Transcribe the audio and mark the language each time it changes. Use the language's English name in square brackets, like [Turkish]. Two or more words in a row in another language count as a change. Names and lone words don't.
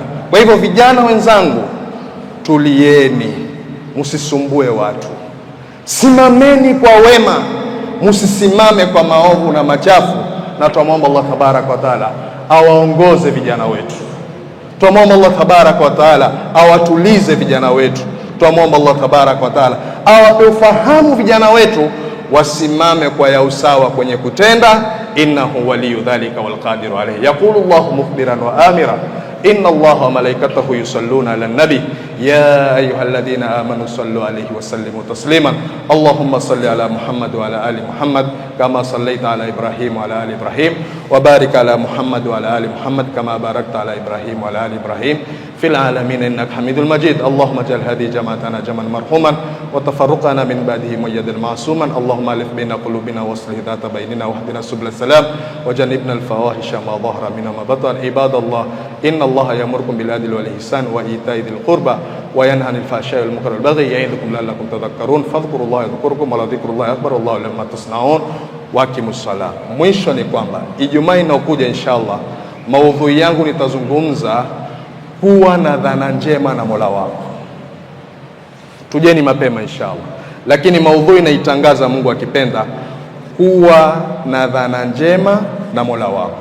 [Swahili] Kwa hivyo vijana wenzangu, tulieni, msisumbue watu, simameni kwa wema, msisimame kwa maovu na machafu, na tuombe Allah [Arabic] تبارك وتعالى [Swahili] awaongoze vijana wetu. Tuombe Allah [Arabic] تبارك وتعالى [Swahili] awatulize vijana wetu. Tuombe Allah [Arabic] تبارك وتعالى [Swahili] awape ufahamu vijana wetu, wasimame kwa ya usawa kwenye kutenda. [Arabic] إنه ولي ذلك والقادر عليه. يقول الله مخبرا وآمرا إن الله وملائكته يصلون على النبي يا أيها الذين آمنوا صلوا عليه وسلموا تسليما. اللهم صل على محمد وعلى آل محمد كما صليت على إبراهيم وعلى آل إبراهيم وبارك على محمد وعلى آل محمد كما باركت على إبراهيم وعلى آل إبراهيم في العالمين إنك حميد مجيد. اللهم اجعل هذه جماعتنا جمعا مرحوما وتفرقنا من بعده مؤيدا معصوما. اللهم ألف بين قلوبنا وأصلح ذات بيننا واهدنا سبل السلام وجنبنا الفواحش ما ظهر منها ما بطن. عباد الله إن الله يأمركم بالعدل والإحسان وإيتاء ذي القربى وينهى عن الفحشاء والمنكر والبغي يعظكم لعلكم تذكرون. فاذكروا الله يذكركم ولذكر الله أكبر والله لما تصنعون. وأقيموا الصلاة. [Swahili] Mwisho ni kwamba Ijumaa inayokuja inshallah maudhui yangu nitazungumza kuwa na dhana njema na Mola wako. Tujeni mapema inshallah, lakini maudhui naitangaza Mungu akipenda, kuwa na dhana njema na Mola wako.